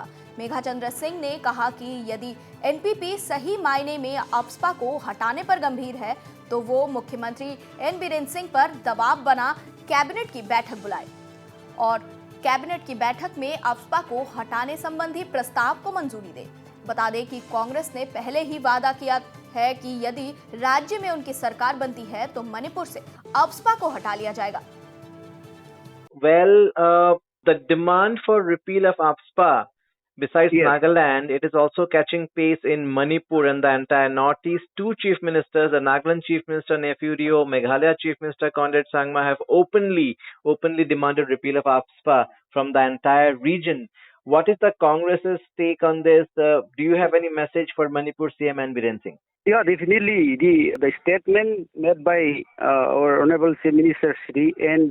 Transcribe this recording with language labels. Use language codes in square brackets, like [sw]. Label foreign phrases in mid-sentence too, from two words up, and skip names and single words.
[hi] मेघाचंद्र सिंह ने कहा कि यदि एनपीपी सही मायने में अप्सपा को हटाने पर गंभीर है तो वो मुख्यमंत्री एन बीरेन सिंह पर दबाव बना कैबिनेट की बैठक बुलाए और कैबिनेट की बैठक में अप्सपा को हटाने संबंधी प्रस्ताव को मंजूरी दे। बता दें कि कांग्रेस ने पहले ही वादा किया है कि यदि राज्य में उनकी सरकार बनती है तो मणिपुर से अप्सपा को हटा लिया जाएगा। [en] The demand for repeal of AFSPA, besides Nagaland, it is also catching pace in Manipur and the entire Northeast. Two chief ministers, the Nagaland Chief Minister Neiphiu Rio, Meghalaya Chief Minister Conrad Sangma, have openly demanded repeal of AFSPA from the entire region. What is the Congress's take on this? Do you have any message for Manipur CM N Biren Singh? Yeah, definitely. The statement made by our Honorable Chief Minister Shri N.